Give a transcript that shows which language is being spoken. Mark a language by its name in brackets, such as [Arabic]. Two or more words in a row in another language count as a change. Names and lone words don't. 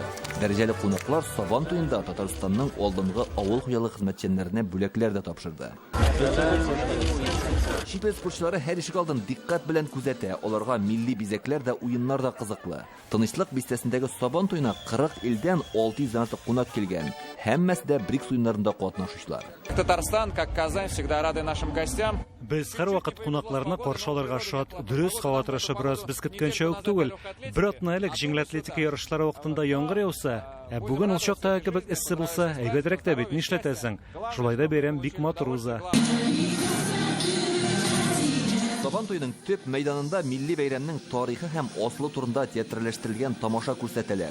[Tatar] Дәрәҗәле кунаклар Сабантуенда Татарстанның алдынгы авыл хуҗалык хезмәтчәннәренә бүләкләр дә тапшырды. Чит ил спортчылары һәр ишек алдын диккать белән күзәтә. Аларга милли бизәкләр дә, уеннар да кызыклы. Тынычлык бистәсендәге Сабантуена 40 илдән 600 артык кунак килгән. Һәммәсе дә БРИКС уеннарында катнашучылар. [Russian] Татарстан, как Казань, всегда рады нашим гостям. [Tatar] Без һәрвакыт кунакларны каршы алырга шат, дөрес һава торышы бераз без көткәнчә үк түгел. Бер атна элек җиңел атлетика ярышлары вакытында яңгыр яуса, бүген ул чакта кебек эссе булса, әйбәтрәк тә бит, нишләтәсең? Шулай да бәйрәм бик матур уза. Сабантуйның төп мәйданында милли бәйрәмнең тарихы һәм аслы турында театралаштырылган тамаша күрсәтәләр.